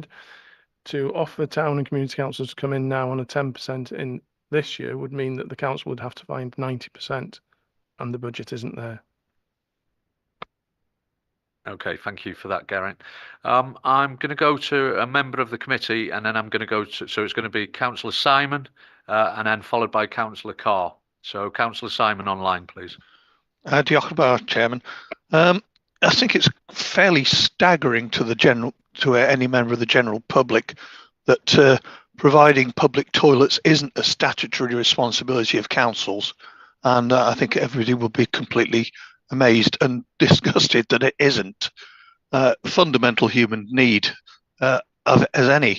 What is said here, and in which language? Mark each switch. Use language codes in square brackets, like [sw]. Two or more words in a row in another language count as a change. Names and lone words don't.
[en] To offer town and community councils to come in now on a 10% in this year would mean that the council would have to find 90%, and the budget isn't there. Okay, thank you for that, Geraint. I'm going to go to a member of the committee, and then I'm going to go to, so it's going to be Councillor Simon, and then followed by Councillor Carr. So Councillor Simon online, please. [cy] Diolch yn fawr, [en] Chairman. I think it's fairly staggering to any member of the general public that providing public toilets isn't a statutory responsibility of councils, and I think everybody will be completely amazed and disgusted that it isn't fundamental human need as any.